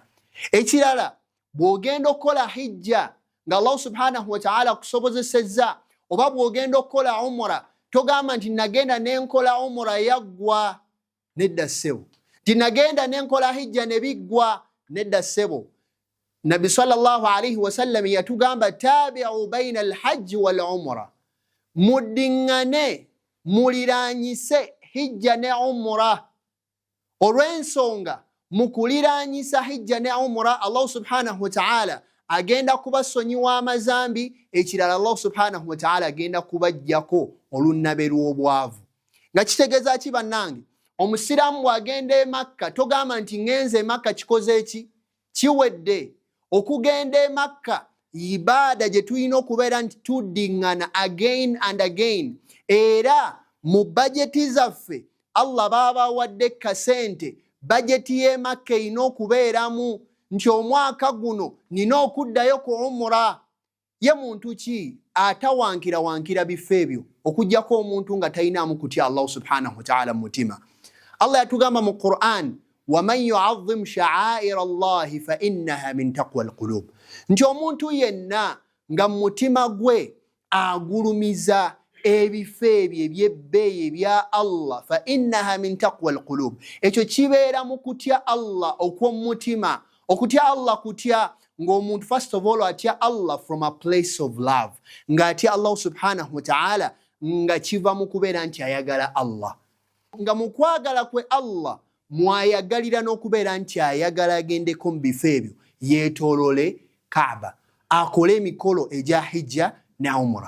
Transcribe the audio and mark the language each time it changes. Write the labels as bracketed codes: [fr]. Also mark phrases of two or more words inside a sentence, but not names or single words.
[lg] Ekirala, bw'ogenda okukola hijja nga [ar] الله سبحانه وتعالى [lg] akusobozesezza, oba bw'ogenda okukola umra, togamba nti nagenda n'enkola umra yaggwa. Nedda ssebo. Nti nagenda n'enkola hijja ne biggwa. Nedda ssebo. [ar] نبي صلى الله عليه وسلم yatugamba تابعوا بين الحج والعمرة, [lg] muddingane muliranyise hijja ne umra. Olw'ensonga mukuliranyisa hijja ne umra, [ar] الله سبحانه وتعالى [lg] agenda kubasonyiwa amazambi, ekirala [ar] الله سبحانه وتعالى [lg] agenda kubajjako olunnabe lw'obwavu. Nga kitegeeza ki bannange? Omusiraamu bw'agenda e Makka togamba nti ngenze e Makka kikoze ki? Kiwedde. Okugenda e Makka ibaada gye tulina okubeera nti tuddiŋŋana [en] again and again. [lg] Era mu bajeti zaffe Allah baba wadde kasente, bajeti y'e Makka erina okubeeramu nti omwaka guno nina okuddayo ku umra. Ye muntu ki atawankira bifo ebyo okujjako omuntu nga talinaamu kutya [ar] الله سبحانه وتعالى [lg] mu mutima? Allah yatugamba mu Qur'an, [ar] وَمَنْ يُعَظِّمْ شَعَائِرَ اللَّهِ فَإِنَّهَا مِنْ تَقْوَى الْقُلُوبِ. [lg] Nti omuntu yenna nga mutima gwe agulumiza ebifo ebyo ebyebbeeyi ebya Allah, [ar] فَإِنَّهَا مِنْ تَقْوَى الْقُلُوبِ, [lg] ekyo kibeera mu kutya Allah okw'omutima. Okutya Allah kutya ng'omuntu [en] first of all [lg] atya Allah [en] from a place of love, [lg] ng'atya [ar] الله سبحانه وتعالى [lg] nga kiva mu kubeera nti ayagala Allah, nga mu kwagala kwe Allah mwayagalira n'okubeera nti ayagala agendeko mu bifo ebyo, yeetoolole Kaaba, akole emikolo egya hijja ne umra.